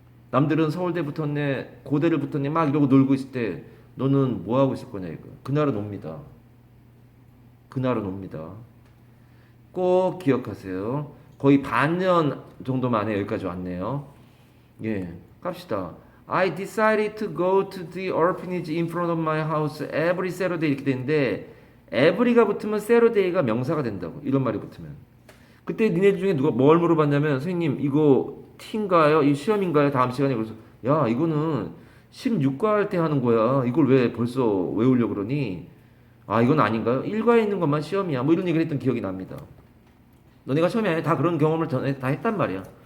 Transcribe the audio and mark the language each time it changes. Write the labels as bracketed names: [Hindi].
[Korean] 남들은 서울대 붙었네, 고대를 붙었네 막 이러고 놀고 있을 때 너는 뭐 하고 있을 거냐 이거. 그날은 옵니다. 그날은 옵니다. 꼭 기억하세요. 거의 반년 정도 만에 여기까지 왔네요. 예, 갑시다. [English] I decided to go to the orphanage in front of my house every Saturday [Korean] 이렇게 되는데 every가 붙으면 Saturday가 명사가 된다고. 이런 말이 붙으면. 그때 니네 중에 누가 뭘 물어봤냐면 선생님 이거 T인가요? 이 시험인가요? 다음 시간에. 그래서 야 이거는 16과 할 때 하는 거야. 이걸 왜 벌써 외우려고 그러니? 아 이건 아닌가요? 1과에 있는 것만 시험이야. 뭐 이런 얘기를 했던 기억이 납니다. 너네가 시험이 아니라 다 그런 경험을 전에 다 했단 말이야.